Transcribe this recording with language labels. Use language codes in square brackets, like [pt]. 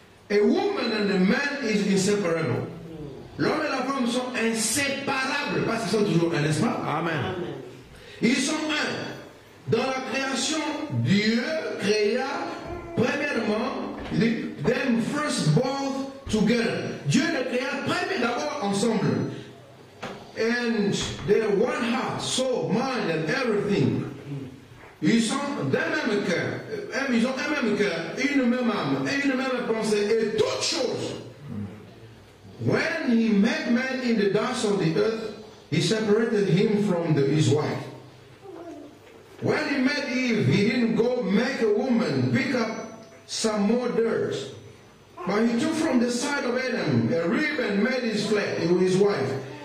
[en] A woman and a man is inseparable. [fr] L'homme et la femme sont inséparables parce qu'ils sont toujours un, n'est-ce pas? Amen. Ils sont un. Dans la création, Dieu créa, premièrement, il dit, [en] them first both together. [fr] Dieu les créa d'abord ensemble. [en] And they are one heart, soul, mind and everything. [fr] Ils sont d'un même cœur. Ils ont un même cœur, une même âme, et une même pensée, et toutes choses. [en] When he made man in the dust of the earth, he separated him from his wife. When he made Eve, he didn't go make a woman, pick up some more dirt. But he took from the side of Adam a rib and made his wife.